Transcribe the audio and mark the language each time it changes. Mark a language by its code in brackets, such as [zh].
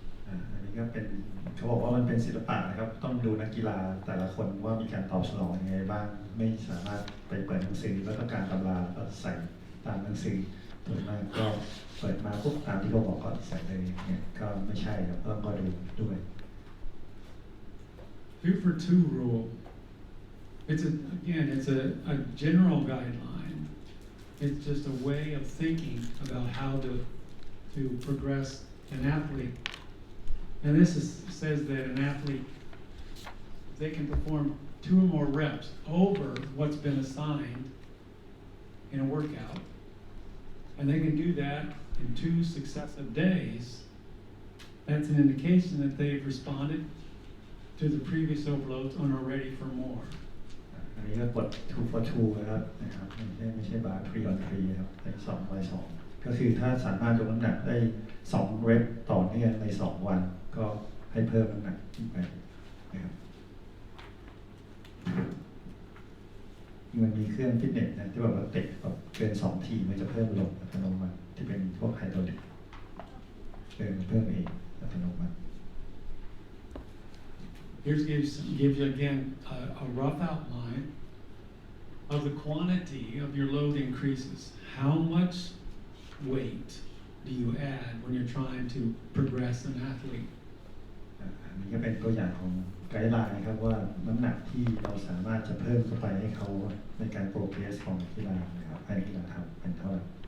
[th] อันนี้ก็เป็นเขาบอกว่ามันเป็นศิลปะนะครับต้องดูนักกีฬาแต่ละคนว่ามีการตอบสนองยังไงบ้างไม่สามารถไปเปิดหนังสือแล้วต้องการตำราก็ใส่ตามหนังสือส่วนมากก็เปิดมาปุ๊บตามที่เขาบอกก็ใส่เลยเนี่ยก็ไม่ใช่ครับต้องก็ดูด้วย [en] 2 for 2 rule. It's a general guideline. It's just a way of thinking about how to progress an athlete. And this says that an athlete, they can perform 2 or more reps over what's been assigned in a workout, and they can do that in 2 successive days. That's an indication that they've responded to the previous overloads and are ready for more. [th] อันนี้ก็กด 2 for 2นะครับไม่ใช่บาร์3 on 3ครับเป็น2 by 2ก็คือถ้าสามารถยกน้ำหนักได้2เรปต่อเนื่องใน2วันก็ให้เพิ่มน้ำหนักขึ้นไปนะครับมันมีเครื่องฟิตเนสนะที่แบบว่าเตะแบบเกิน2 ทีมันจะเพิ่มลงอัตโนมัติที่เป็นพวกไฮดรอลิกเพิ่มเองอัตโนมัติ [en] Here gives you again a rough outline of the quantity of your load increases. How much weight do you add when you're trying to progress an athlete? [th] อันนี้ก็เป็นตัวอย่างของไกด์ไลน์ครับว่าน้ำหนักที่เราสามารถจะเพิ่มเข้าไปให้เขาในการโปรเกรสของกีฬานะครับให้กีฬาทำเป็นเท่าไหร่